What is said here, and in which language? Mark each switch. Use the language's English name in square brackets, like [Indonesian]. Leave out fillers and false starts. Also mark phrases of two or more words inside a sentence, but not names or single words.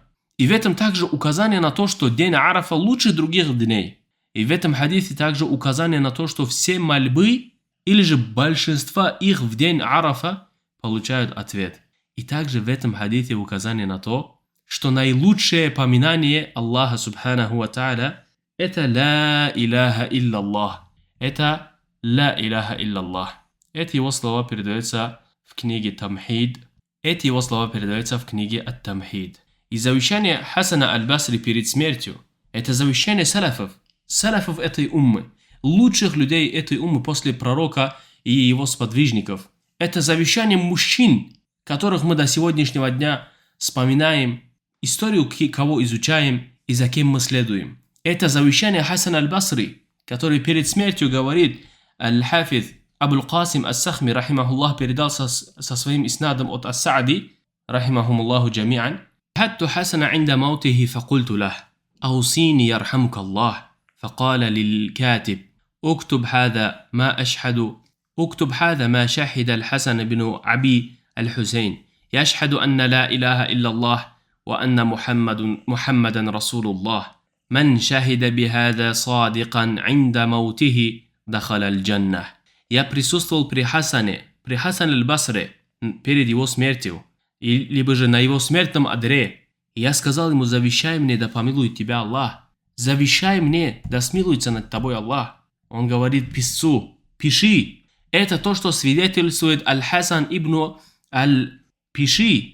[Russian] И в этом также указание на то, что день Арафа лучше других дней. И в этом хадисе также указание на то, что все мольбы, или же большинство их в день Арафа, получают ответ. И также в этом хадисе указание на то, что наилучшее поминание Аллаха [Arabic] سبحانه وتعالى [Russian] – это [Arabic] «لا إله إلا الله». Это «لا إله إلا الله». [Russian] Эти его слова передаются в книге Тамхид. Ат-Тамхид. И завещание Хасана аль-Басри перед смертью – это завещание салафов этой уммы, лучших людей этой уммы после пророка и его сподвижников. Это завещание мужчин, которых мы до сегодняшнего дня вспоминаем, историю кого изучаем и за кем мы следуем. Это завещание Хасана аль-Басри, который перед смертью говорит: аль-Хафиз Абул Касим ас-Сахми, рахимахуллах, передал со своим иснадом от ас-Саади, [Arabic] رحمهم الله جميعا: حدت حسن عند موته فقلت له أوصيني يرحمك الله فقال للكاتب اكتب هذا ما شهد الحسن بن أبي الحسين يشهد أن لا إله إلا الله وأن محمدا رسول الله من شهد بهذا صادقا عند موته دخل الجنة. [Russian] Я присутствовал при Хасане аль-Басре перед его смертью, либо же на его смертном одре. И я сказал ему: завещай мне, да помилует тебя Аллах. Завещай мне, да смилуется над тобой Аллах. Он говорит писцу: пиши. Это то, что свидетельствует Аль-Хасан ибн Аль-Пиши.